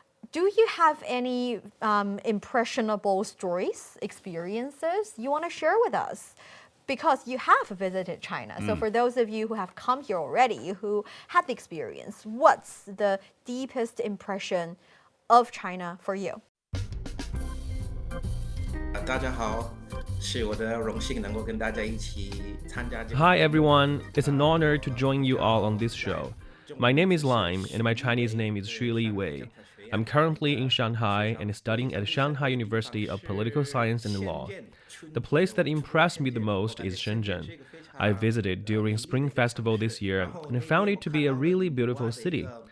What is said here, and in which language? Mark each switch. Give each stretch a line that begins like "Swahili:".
English: Do you have any impressionable stories, experiences you want to share with us? Because you have visited China. So for those of you who have come here already, who had the experience, what's the deepest impression of China for you?
Chinese: 大家好，是我的荣幸能够跟大家一起参加这个。
English: Hi everyone, it's an honor to join you all on this show. My name is Lime and my Chinese name is Shuli Wei. I'm currently in Shanghai and studying at Shanghai University of Political Science and Law. The place that impressed me the most is Shenzhen. I visited during Spring Festival this year and found it to be a really beautiful city.